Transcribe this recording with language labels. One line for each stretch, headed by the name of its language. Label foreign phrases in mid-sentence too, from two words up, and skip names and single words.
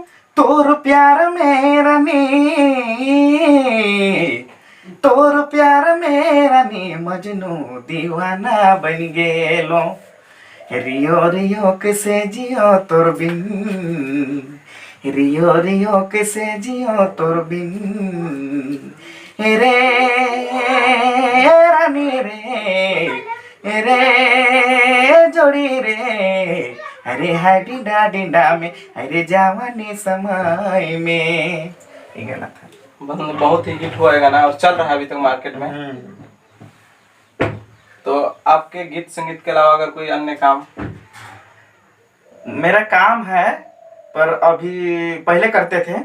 Sadri: तोर प्यार मेरा नी, तोर प्यार मेरा नी, मजनू दीवाना बन गेलो, रियो रियो कैसे जियो तोर बिन, रियो रियो कैसे जियो तोर बिन, रे रानी रे जोड़ी रे, अरे हाय डिंडा डिंडा में, अरे जवानी समय में।
Hindi: ये गाना था। बहुत ही हिट हुआ है गाना और चल रहा है अभी तक मार्केट में। तो आपके गीत संगीत के अलावा अगर कोई अन्य काम? मेरा काम है, पर अभी पहले करते थे।